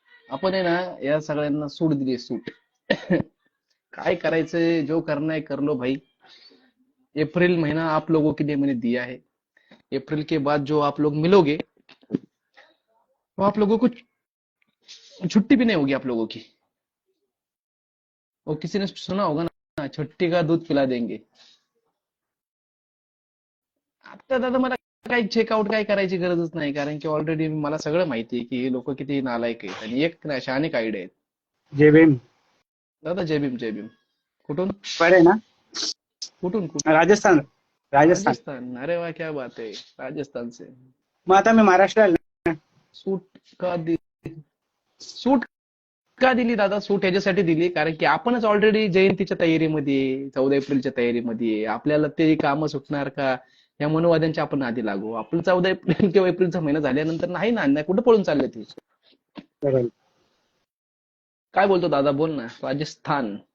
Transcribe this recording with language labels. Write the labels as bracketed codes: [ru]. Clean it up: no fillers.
[mr] आपण आहे ना या सगळ्यांना सूट दिली, सूट. काय करायचंय, [hi] जो करना है कर लो भाई. अप्रैल महीना आप लोगों के लिए मैंने दिया है. अप्रैल के बाद जो आप लोग मिलोगे, तो आप लोगों को छुट्टी भी नहीं होगी आप लोगों की. वो किसी ने सुना होगा ना, छुट्टी का दूध पिला देंगे. [mr] आता दादा मला काही चेकआउट काय करायची गरजच नाही, कारण की ऑलरेडी मला सगळं माहिती आहे की हे लोक किती नालायक आहेत. आणि एक शहाणिक आयडिया आहेत. जय भीम दादा जय भीम, जय भीम. कुठून बरे ना? कुठून कुठून? राजस्थान. राजस्थान. [hi] अरे वाह, क्या बात है, राजस्थान से. [mr] मग आता मी महाराष्ट्राला. सूट का दिली, सूट का दिली दादा? सूट ह्याच्यासाठी दिली कारण की आपणच ऑलरेडी जयंतीच्या तयारीमध्ये, 14 एप्रिलच्या तयारीमध्ये. आपल्याला ते कामं सुटणार का या मनोवाद्यांच्या आपण आधी लागू. आपण 14 एप्रिल किंवा एप्रिलचा महिना झाल्यानंतर नाही ना, कुठं पळून चालले ते? काय बोलतो दादा, बोल ना. राजस्थान.